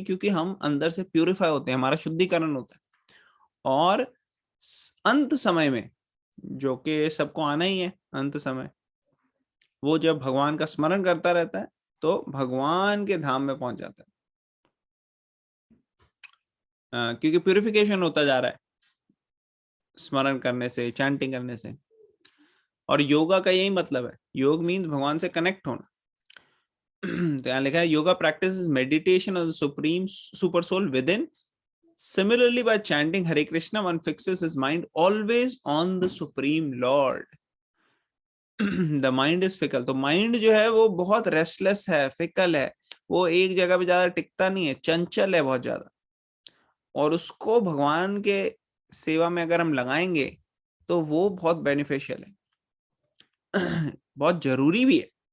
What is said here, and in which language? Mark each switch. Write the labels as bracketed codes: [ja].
[hi] क्योंकि हम अंदर से प्यूरिफाई होते हैं, हमारा शुद्धिकरण होता है। और अंत समय में, जो कि सबको आना ही है अंत समय, वो जब भगवान का स्मरण करता रहता है तो भगवान के धाम में पहुंच जाता है, क्योंकि प्यूरिफिकेशन होता जा रहा है स्मरण करने से, चैंटिंग करने से। और योगा का यही मतलब है, योग मीन्स भगवान से कनेक्ट होना। तो यहाँ लिखा है [en] Yoga practice is meditation of the supreme super soul within. Similarly, by chanting Hare Krishna, one fixes his mind always on the Supreme Lord. The mind is fickle. [hi] तो mind जो है वो बहुत restless है, fickle है, वो एक जगह पे ज्यादा टिकता नहीं है, चंचल है बहुत ज्यादा। और उसको भगवान के सेवा में अगर हम लगाएंगे तो वो बहुत बेनिफिशियल है, बहुत जरूरी भी है।